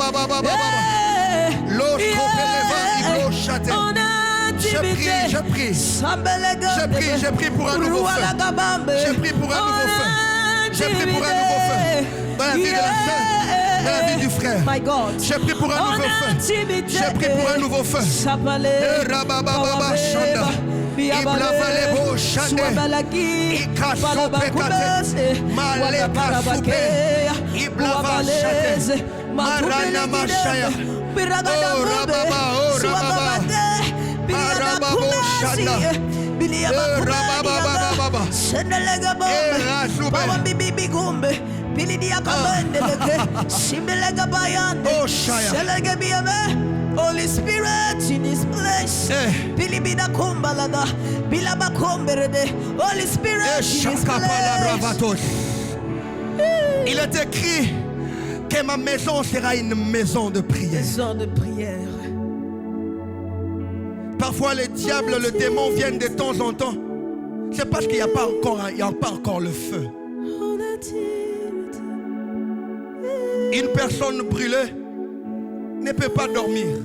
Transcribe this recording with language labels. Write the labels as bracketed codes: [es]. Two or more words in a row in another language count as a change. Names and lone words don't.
[fr] Je prie pour un nouveau feu. Je prie pour un nouveau feu. Je prie pour un nouveau feu. Dans la vie de la sœur, dans la vie du frère. Je prie pour un nouveau feu. Je prie pour un nouveau feu. Rabababa Shanda. Iblavalebo Shande. Ikasopekate. Maleka Supe. Iblava Shate. Marana Mashaya. Oh Rababa. Oh Rababa. Marababo Shanda. Rabababa. Oh, Shaya. [en] Holy Spirit in His place. Holy Spirit in His place. [fr] Il est écrit que ma maison sera une maison de prière. Maison de prière. Parfois les diables, le démon viennent de temps en temps. C'est parce qu'il n'y a pas encore le feu. Une personne brûlée ne peut pas dormir.